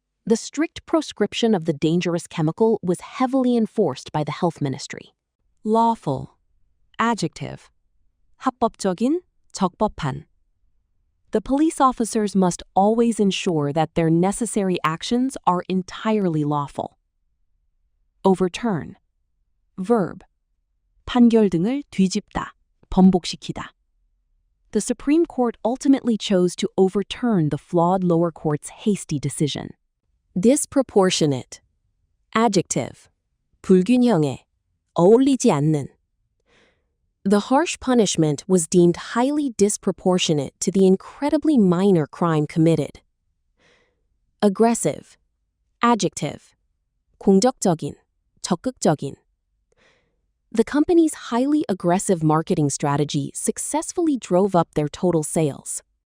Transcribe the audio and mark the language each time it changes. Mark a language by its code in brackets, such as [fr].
[en] The strict proscription of the dangerous chemical was heavily enforced by the health ministry. Lawful. Adjective. [ko] 합법적인, 적법한. [en] The police officers must always ensure that their necessary actions are entirely lawful. Overturn. Verb. [ko] 판결 등을 뒤집다, 번복시키다. [en] The Supreme Court ultimately chose to overturn the flawed lower court's hasty decision. Disproportionate. Adjective. [ko] 불균형에, 어울리지 않는. [en] The harsh punishment was deemed highly disproportionate to the incredibly minor crime committed. Aggressive. Adjective. [ko] 공격적인, 적극적인. [en] The company's highly aggressive marketing strategy successfully drove up their total sales.